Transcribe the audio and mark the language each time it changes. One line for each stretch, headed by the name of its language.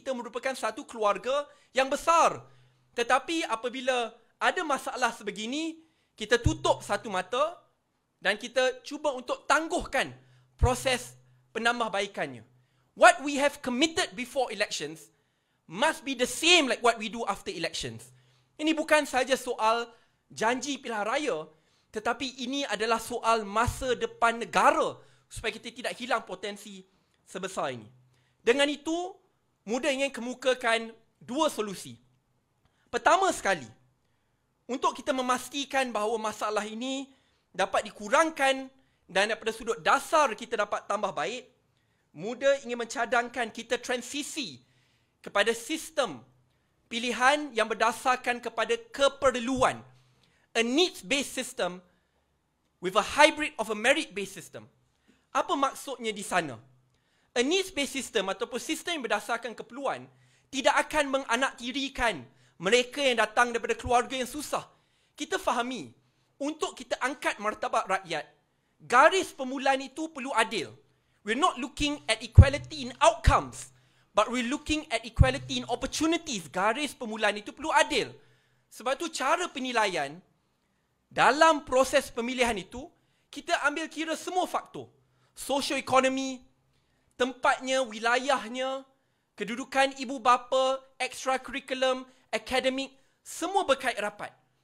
Malay: Kita merupakan satu keluarga yang besar. Tetapi apabila ada masalah sebegini, kita tutup satu mata dan kita cuba untuk tangguhkan proses penambahbaikannya.
English: What we have committed before elections must be the same like what we do after elections.
Malay: Ini bukan saja soal janji pilihan raya, tetapi ini adalah soal masa depan negara supaya kita tidak hilang potensi sebesar ini. Dengan itu, Muda ingin kemukakan dua solusi. Pertama sekali, untuk kita memastikan bahawa masalah ini dapat dikurangkan dan daripada sudut dasar kita dapat tambah baik, Muda ingin mencadangkan kita transisi kepada sistem pilihan yang berdasarkan kepada keperluan.
English: A needs-based system with a hybrid of a merit-based system.
Malay: Apa maksudnya di sana?
English: A needs-based system
Malay: ataupun sistem yang berdasarkan keperluan tidak akan menganaktirikan mereka yang datang daripada keluarga yang susah. Kita fahami, untuk kita angkat martabat rakyat, garis permulaan itu perlu adil.
English: We're not looking at equality in outcomes, but we're looking at equality in opportunities.
Malay: Garis permulaan itu perlu adil. Sebab itu cara penilaian dalam proses pemilihan itu, kita ambil kira semua faktor. Socio-ekonomi, tempatnya, wilayahnya, kedudukan ibu bapa, extracurriculum, akademik, semua berkait rapat.